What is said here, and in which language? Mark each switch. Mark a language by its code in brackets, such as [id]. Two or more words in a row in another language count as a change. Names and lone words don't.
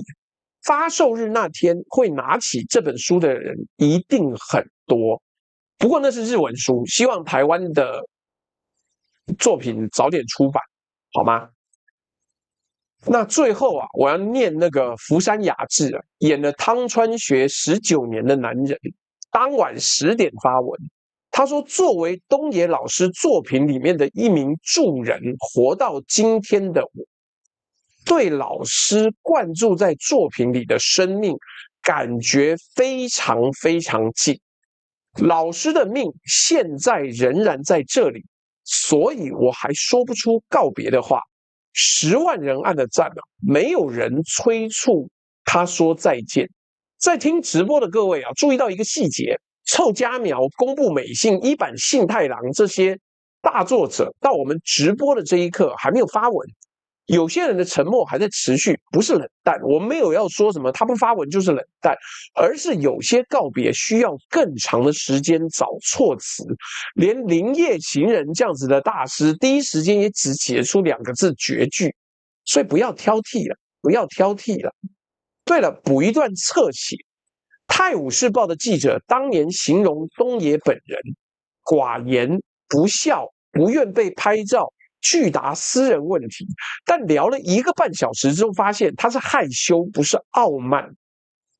[zh] 發售日那天會拿起這本書的人一定很多，不過那是日文書，希望台灣的作品早點出版，好嗎？那最後啊，我要念那個福山雅治演了湯川學19年的男人，當晚10點發文，他說作為東野老師作品裡面的一名助人，活到今天的我，對老師灌注在作品裡的生命感覺非常非常近，老師的命現在仍然在這裡，所以我還說不出告別的話。10萬人按的讚沒有人催促他說再見。在聽直播的各位注意到一個細節，臭家苗、公部美信、一坂幸太郎這些大作者到我們直播的這一刻還沒有發文。有些人的沉默還在持續，不是冷淡，我們沒有要說什麼他不發文就是冷淡，而是有些告別需要更長的時間找措辭。連林葉行人這樣子的大師，第一時間也只寫出2個字絕句，所以不要挑剔了，不要挑剔了。對了，補一段側寫，《泰晤士報》的記者當年形容東野本人寡言不笑，不願被拍照，拒答私人問題，但聊了1個半小時之後，發現他是害羞，不是傲慢。